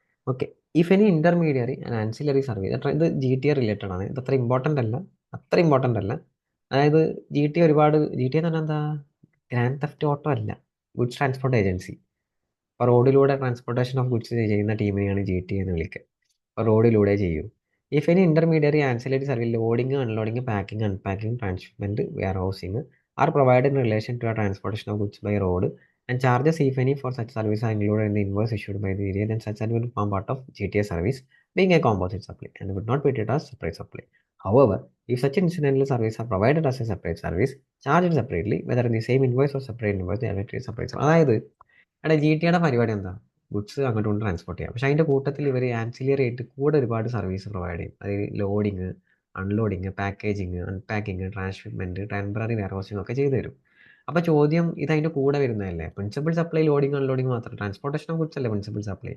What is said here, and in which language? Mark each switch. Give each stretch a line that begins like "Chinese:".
English: okay, if any intermediary and ancillary service,
Malayalam: ഇത് GTA related ആണ്. ഇത് അത്ര ഇമ്പോർട്ടൻ്റ് അല്ല. അതായത് GTA എന്ന് പറഞ്ഞാൽ എന്താ, ഗ്രാൻഡ് തെഫ്റ്റ് ഓട്ടോ അല്ല, ഗുഡ്സ് ട്രാൻസ്പോർട്ട് ഏജൻസി. അപ്പോൾ റോഡിലൂടെ ട്രാൻസ്പോർട്ടേഷൻ ഓഫ് ഗുഡ്സ് ചെയ്യുന്ന ടീമിനെയാണ് GTA എന്ന് വിളിക്കുക. അപ്പോൾ റോഡിലൂടെ ചെയ്യൂ.
English: If any intermediary ancillary service loading, unloading, packing, unpacking, transhipment, ware housing are provided in relation to a transportation of goods by road and charges if any for such service are included in the invoice issued by the area, then such service will form part of GTA service, being a composite supply and would not be treated as separate supply. However, if such incidental service are provided as a separate service, charged separately, whether in the same invoice or separate invoice, they are treated separate supply.
Malayalam: അതായത് എടാ GTAയുടെ പരിപാടി എന്താ, goods അങ്ങോട്ട് കൊണ്ട് transport ചെയ്യാം. പക്ഷേ അതിൻ്റെ കൂട്ടത്തിൽ ഇവർ ആൻസിലറി ആയിട്ട് കൂടെ ഒരുപാട് സർവീസ് പ്രൊവൈഡ് ചെയ്യും. അതായത് loading, unloading, packaging, അൺപാക്കിങ്, transhipment, temporary warehousing ഒക്കെ ചെയ്തു തരും. അപ്പോൾ ചോദ്യം ഇത് അതിൻ്റെ കൂടെ വരുന്നതല്ലേ. പ്രിൻസിപ്പൽ സപ്ലൈ ലോഡിങ് അൺലോഡിങ് മാത്രം, ട്രാൻസ്പോർട്ടേഷൻ ഓഫ് ഗുഡ്സ് അല്ലേ പ്രിൻസിപ്പൽ സപ്ലൈ.